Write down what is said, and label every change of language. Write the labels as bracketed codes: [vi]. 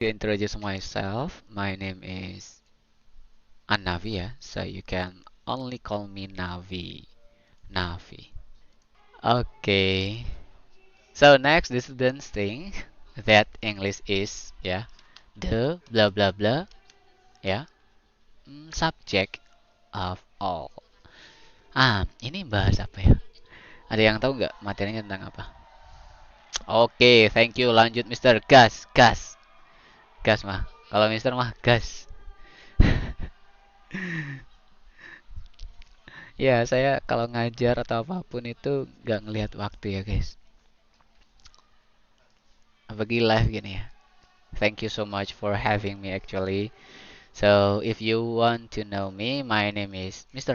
[en] To introduce myself, my name is Anavi, yeah, so you can only call me Navi. Navi. Okay. So next, the students think that English is, yeah, the blah blah blah, yeah, subject of all. [id] Ini bahas apa ya? Ada yang tahu nggak materinya tentang apa? Oke, [en] thank you. [id] Lanjut, Mister. Gas, gas, gas mah. Kalau Mister mah gas. Ya, saya kalau ngajar atau apapun itu nggak ngelihat waktu ya, guys. Apalagi live gini ya. [en] Thank you so much for having me actually. So, if you want to know me, my name is Mr.